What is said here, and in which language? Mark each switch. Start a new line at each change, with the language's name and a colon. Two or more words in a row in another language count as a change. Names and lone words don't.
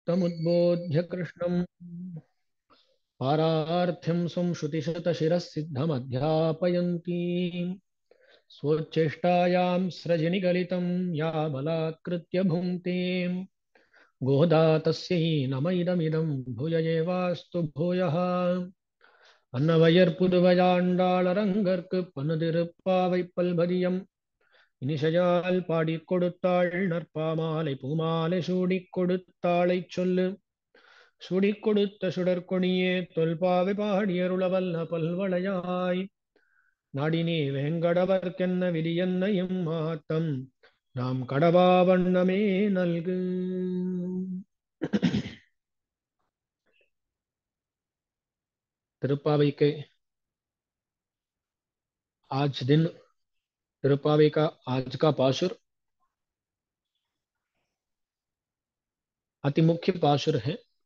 Sanskrit: तमुद्बोध्य कृष्णम् पारार्थ्यं स्वं श्रुतिशतशिरःसिद्धमध्यापयन्ती स्वोच्चेष्टायां सृजनिगलितं या बलात्कृत्य भुङ्क्ते गोदा तस्यै नम इदमिदं भूय एवास्तु भूयः அன்னவயர்
Tamil: புதுவையாண்டாளரங்கற்கு பன்னுதிருப்பாவை பல்பதியம் இனிசையால் பாடிக் கொடுத்தாள் நற்பாமாலை பூமாலை சூடிக் கொடுத்தாளைச் சொல்லு சூடிக் கொடுத்த சுடற்கொடியே தொல்பாவை பாடியருளவல்ல பல்வளையாய் நாடினே வேங்கடவர்க்கென்ன விதியென்ன இம்மாத்தம் நாம் கடவா வண்ணமே நல்கு.
Hindi: तिरुप्पावई के आज दिन तिरुप्पावई का आज का पाशुर अति मुख्य पाशुर है।